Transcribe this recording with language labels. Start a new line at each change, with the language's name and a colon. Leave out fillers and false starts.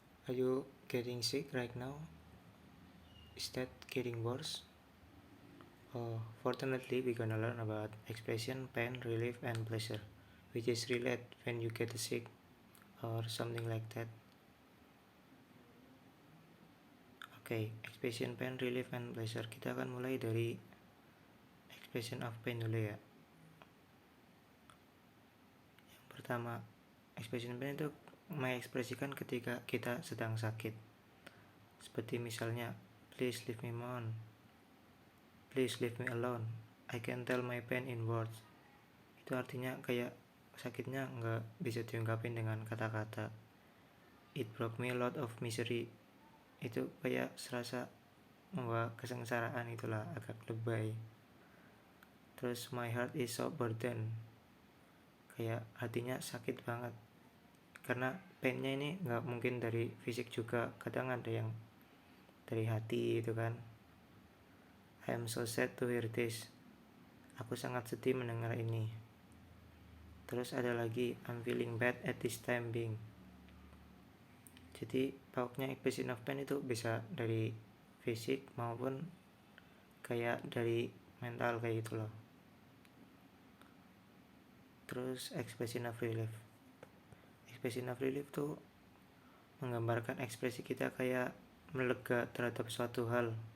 English: Are you getting sick right now? Is that getting worse? Oh, fortunately, we're gonna learn about expression, pain, relief, and pleasure, which is related when you get sick or something like that. Okay, expression, pain, relief, and pleasure.
Indonesian: Kita akan mulai dari expression of pain dulu ya. Yang pertama, expression pain itu mengekspresikan ketika kita sedang sakit. Seperti misalnya,
English: please leave me alone. Please leave me alone. I can tell my pain in words.
Indonesian: Itu artinya kayak sakitnya nggak bisa diungkapin dengan kata-kata.
English: It brought me a lot of misery.
Indonesian: Itu kayak serasa membawa kesengsaraan, itulah agak lebay. Terus
English: my heart is so burdened.
Indonesian: Kayak hatinya sakit banget. Karena painnya ini nggak mungkin dari fisik juga, kadang ada yang dari hati itu kan.
English: I am so sad to hear this.
Indonesian: Aku sangat sedih mendengar ini. Terus ada lagi,
English: I'm feeling bad at this time being.
Indonesian: Jadi pokoknya expression of pain itu bisa dari fisik maupun kayak dari mental kayak gitu loh. Terus expression of relief. Expression of relief tuh menggambarkan ekspresi kita kayak melega terhadap suatu hal.